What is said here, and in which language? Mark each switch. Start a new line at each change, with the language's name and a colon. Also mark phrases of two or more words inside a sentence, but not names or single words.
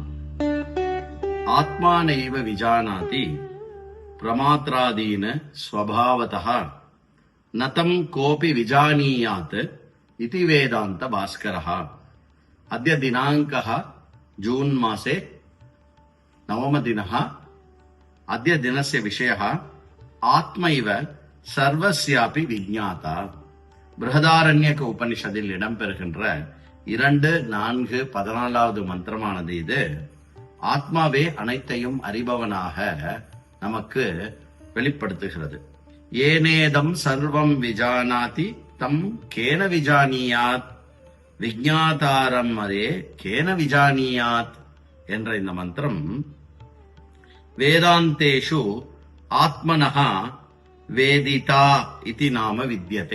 Sanskrit: आत्मानैव विजानाति प्रमात्राधीन स्वभावतः न तं कोऽपि विजानीयात् इति वेदान्त भास्करः. अद्य दिनाङ्कः जून மாसे नवमदिनः. अद्य दिनस्य विषयः आत्मैव सर्वस्यापि विज्ञाता.
Tamil: பிருஹதாரண்யக உபனிஷதில் இடம்பெறுகின்ற 2, 4, 14வது மந்திரமானது இது. ஆத்மாவே அனைத்தையும் அறிபவனாக நமக்கு வெளிப்படுத்துகிறது.
Sanskrit: येनेदं सर्वं विजानाति तं केन विजानीयात् विज्ञातारम् अरे केन विजानीयात्
Tamil: என்ற இந்த மந்திரம்
Sanskrit: वेदान्तेषु आत्मनः वेदिता इति नाम विद्यते.